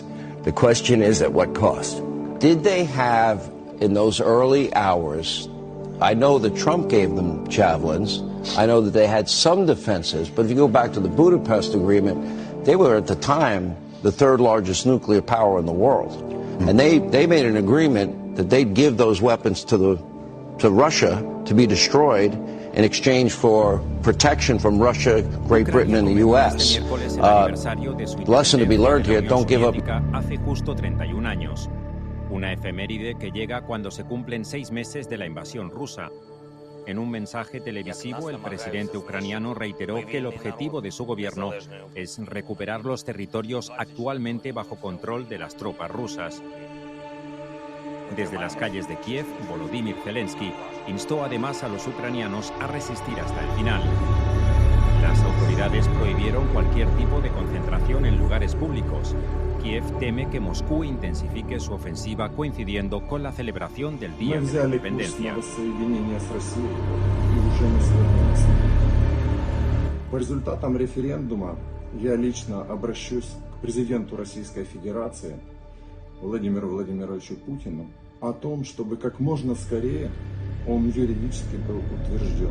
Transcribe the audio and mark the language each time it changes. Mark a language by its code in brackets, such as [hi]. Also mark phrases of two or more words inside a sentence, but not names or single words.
[en] The question is, at what cost? Did they have, in those early hours, I know that Trump gave them javelins, I know that they had some defenses, but if you go back to the Budapest Agreement, they were at the time the third largest nuclear power in the world. And they made an agreement that they'd give those weapons to Russia to be destroyed in exchange for protection from Russia, Great Britain and the U.S. Lesson to be learned here, don't give up. [es] Hace justo 31 años. Una efeméride que llega cuando se cumplen 6 meses de la invasión rusa. En un mensaje televisivo, el presidente ucraniano reiteró que el objetivo de su gobierno es recuperar los territorios actualmente bajo control de las tropas rusas. Desde las calles de Kiev, Volodymyr Zelensky instó además a los ucranianos a resistir hasta el final. Las autoridades prohibieron cualquier tipo de concentración en lugares públicos. Kiev teme que Moscú intensifique su ofensiva coincidiendo con la celebración del Día de la Independencia. [ru] По результатам референдума я лично обращусь к президенту Российской Федерации Владимиру Владимировичу Путину о том, чтобы как можно скорее он юридически был утвержден.